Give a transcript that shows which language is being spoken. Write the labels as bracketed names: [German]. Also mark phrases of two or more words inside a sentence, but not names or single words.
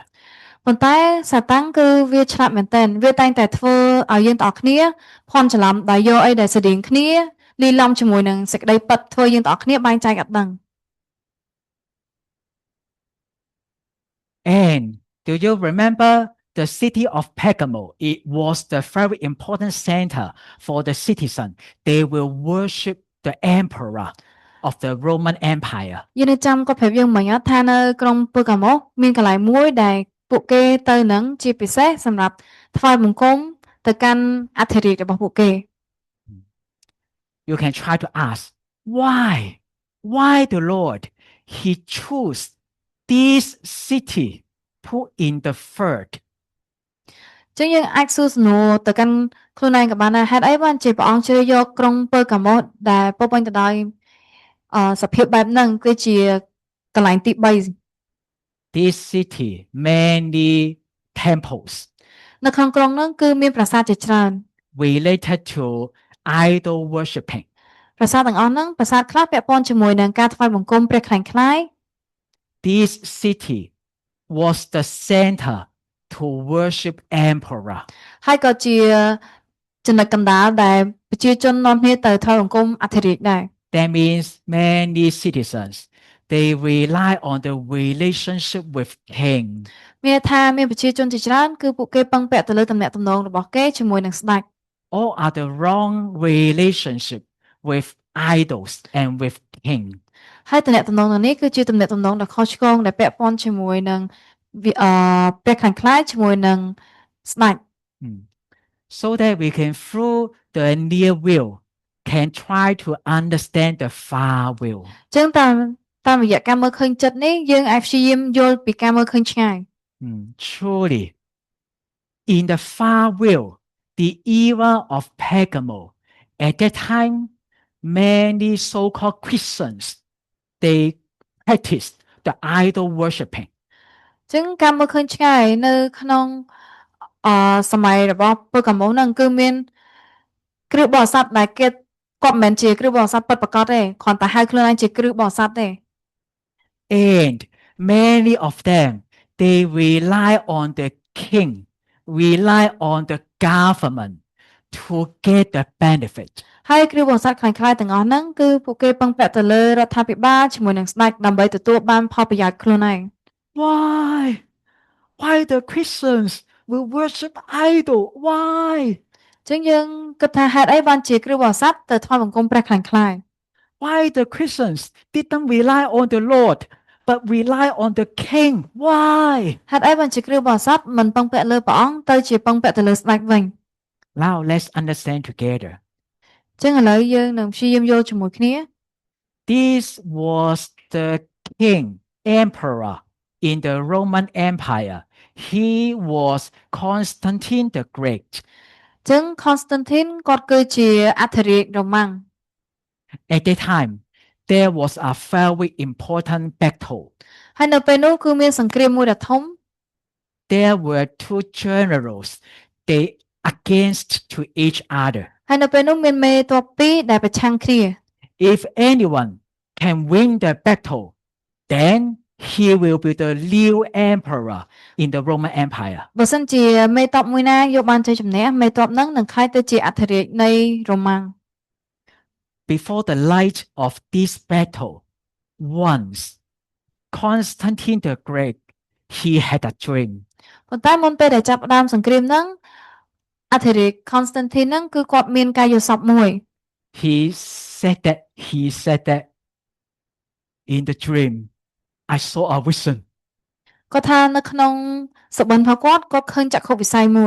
[Khmer] ប៉ុន្តែសាតាំងគឺវាឆ្លាតមែនទែនវាតែងតែធ្វើឲ្យយើងទាំងអស់គ្នាភ័ន្តច្រឡំដោយយកអីដែលស្តៀងគ្នាលាយឡំជាមួយនឹងសេចក្តីពិតធ្វើយើងទាំងអស់គ្នាបែងចែកអត់ដឹង [English] And do you remember the city of Pergamo? It was the very important center for the citizen. They will worship the emperor of the Roman Empire. [Khmer] យើងនៅចាំគាត់ប្រាប់យើងមិញថានៅក្រុងពឺកាម៉ូសមានកន្លែងមួយដែលពួកគេទៅនឹងជាពិសេសសម្រាប់ថ្វាយបង្គំទៅកាន់អធិរាជរបស់ពួកគេ [English] You can try to ask, why the Lord he chose this city put in the third? [Khmer] ចឹងយើងអាចសួរសំណួរទៅកាន់ខ្លួនឯងក៏បានដែរហេតុអីបានជាព្រះអង្គជ្រើសយកក្រុងពឺកាម៉ូសដែលពោរពេញទៅដោយសភាពបែបហ្នឹងគឺជាកន្លែងទី3 [English] This city many temples [Khmer] នៅក្នុងក្រុងហ្នឹងគឺមានប្រាសាទជាច្រើន [English] related to idol worshiping. [Khmer] ប្រាសាទទាំងអស់ហ្នឹងប្រាសាទខ្លះពាក់ព័ន្ធជាមួយនឹងការថ្វាយបង្គំព្រះខ្លាញ់ខ្លាយ [English] this city was the center to worship emperor. [Khmer] ហើយក៏ជាចំណុចកណ្ដាលដែលប្រជាជននាំគ្នាទៅថ្វាយបង្គំអធិរាជដែរ [English] That means many citizens, they rely on the relationship with king. [Khmer] មានថាមានប្រជាជនជាច្រើនគឺពួកគេពឹងពាក់ទៅលើទំនាក់ទំនងរបស់គេជាមួយនឹងស្ដេច [English] All are the wrong relationship with idols and with king. [Khmer] ហើយទំនាក់ទំនងនេះគឺជាទំនាក់ទំនងដ៏ខុសឆ្គងដែលពាក់ព័ន្ធជាមួយនឹងព្រះខាងខ្លាយជាមួយនឹងស្ដេច [English] So that we can through the near will can try to understand the far will. [Khmer] អញ្ចឹងតាមរយៈការមើលឃើញចិត្តនេះយើងអាចព្យាយាមយល់ពីការមើលឃើញឆ្ងាយ [English] Truly, in the far will, the era of Pergamo, at that time, many so-called Christians, they practiced the idol worshiping. [Khmer] អញ្ចឹងការមើលឃើញឆ្ងាយនៅក្នុងសម័យរបស់ពូកាម៉ូហ្នឹងគឺមានគ្រឹះបរិស័ទដែលគាត់មិនមែនជាគ្រឹះបរិស័ទពិតប្រាកដទេគ្រាន់តែហៅខ្លួនឯងជាគ្រឹះបរិស័ទទេ [English] And many of them, they rely on the king, rely on the government to get the benefit. [Khmer] ហើយគ្រឹះបរិស័ទខ្លាំងខ្លាយទាំងអស់ហ្នឹងគឺពួកគេពឹងពាក់ទៅលើរដ្ឋាភិបាលជាមួយនឹងស្ដេចដើម្បីទទួលបានផលប្រយោជន៍ខ្លួនឯង [English] Why the Christians will worship idol? Why? [Khmer] អញ្ចឹងយើងគិតថាហេតុអីបានជាគ្រឹះបរិស័ទទៅថ្វាយបង្គំព្រះខ្លាំងខ្លាយ [English] Why the Christians didn't rely on the Lord, but rely on the king? Why? [Khmer] ហេតុអីបានជាគ្រឹះបរិស័ទមិនពឹងពាក់លើព្រះអង្គទៅជាពឹងពាក់ទៅលើស្ដេចវិញ [English] Now let's understand together. [Khmer] អញ្ចឹងឥឡូវយើងនឹងព្យាយាមយល់ជាមួយគ្នា [English] This was the king, emperor in the Roman Empire. He was Constantine the Great. [Khmer] អញ្ចឹង Constantine គាត់គឺជាអធិរាជរ៉ូម៉ាំង [English] At that time, there was a very important battle. [Khmer] ហើយនៅពេលនោះគឺមានសង្គ្រាមមួយដ៏ធំ [English] There were two generals. They against to each other. [Khmer] ហើយនៅពេលនោះមានមេទ័ពពីរដែលប្រឆាំងគ្នា [English] If anyone can win the battle, then he will be the real emperor in the Roman Empire. [Khmer] បើសិនជាមេទ័ពមួយណាយកបានជ័យជំនះមេទ័ពហ្នឹងនឹងក្លាយទៅជាអធិរាជនៃរ៉ូម៉ាំង [English] Before the light of this battle, once Constantine the Great, he had a dream. [Khmer] ប៉ុន្តែមុនពេលដែលចាប់ផ្ដើមសង្គ្រាមហ្នឹងអធិរាជ Constantine ហ្នឹងគឺគាត់មានការយល់សប្តិមួយ [English] He said that in the dream, I saw a vision. [Khmer] គាត់ថានៅក្នុងសុបិនរបស់គាត់ឃើញចក្ខុវិស័យមួយ